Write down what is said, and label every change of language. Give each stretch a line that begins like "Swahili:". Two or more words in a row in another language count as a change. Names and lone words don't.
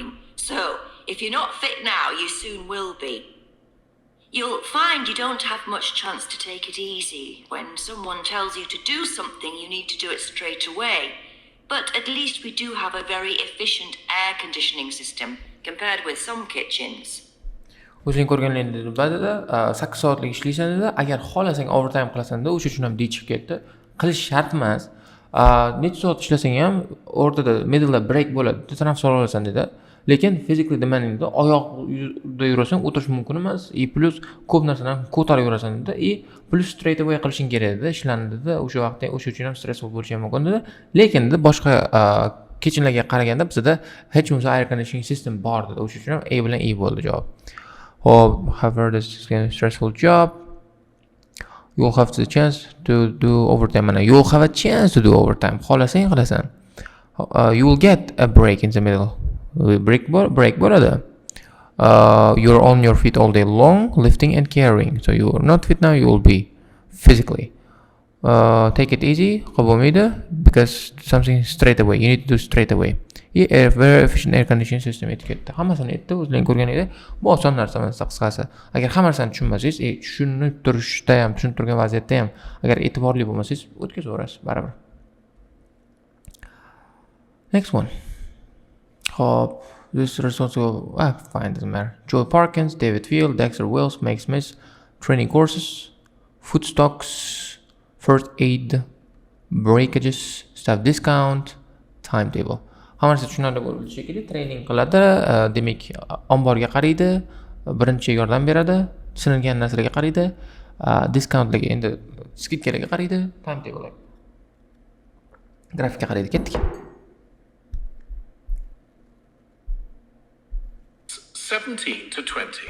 English: So, if you're not fit now, you soon will be. You'll find you don't have much chance to take it easy. When someone tells you to do something, you need to do it straight away. But at least we do have a very efficient air conditioning system compared with some kitchens.
Uzbek: O'zing ko'rganlaringda ba'zida 8 soatlik ishlaysan dedi. Agar xohlasang overtime qilasan da, o'sha uchun ham deyib ketdi. Qilish shart emas. Necha soat ishlasang ham o'rtada
English: middle break
Uzbek: bo'ladi. Tanaffus olasan dedi. Lekin
English: physically demandingda
Uzbek: oyoqda yurasan, o'tirish mumkin emas. Plus ko'p narsalarni ko'tarib yurasan dedi. Plus
English: straight away
Uzbek: qilishing kerak dedi. Ishlarni dedi. O'sha vaqtda o'sha uchun ham stressful bo'lishi ham mumkin dedi. Lekin dedi boshqa kitchenlarga qaraganda bizda hech bo'lmasa
English: air conditioning system
Uzbek: bor dedi. O'sha uchun ham A bilan E bo'ldi javob.
English: However, this is a stressful job. You'll have the chance to do overtime. You'll have a chance to do overtime.
Uzbek: Xohlasang qilasan.
English: You will get a break in the middle.
Uzbek: Break bo'ladi.
English: You're on your feet all day long, lifting and carrying. So you are not fit now. You will be physically. Take it easy. Qabulmaydi because something straight away. You need to do straight away. A very efficient air conditioning system etiketda.
Uzbek: Hammasini aytdi, o'zlaring ko'rganingizda. Bu oson narsa emas, qisqasi. Agar hamma narsani tushunmasangiz, tushunib turishda ham, tushunib turgan vaziyatda ham agar e'tiborli bo'lmasangiz, o'tkazaverasiz baribir.
English: Next one. Hop, this responsible. Fine, doesn't matter. Joy Parkins, David Field, Dexter Wells, Meg Smith, training courses, food stocks, first aid, breakages, staff discount, timetable.
Uzbek: Hammasi tushunarli bo'lishi shekilli treyning qiladi, demak omborga qaraydi, birinchi yordam beradi, sinilgan narsalarga qaraydi, discountlarga endi skidkalarga qaraydi, timetable grafikga qaraydi. Ketdik.
English: 17 to 20.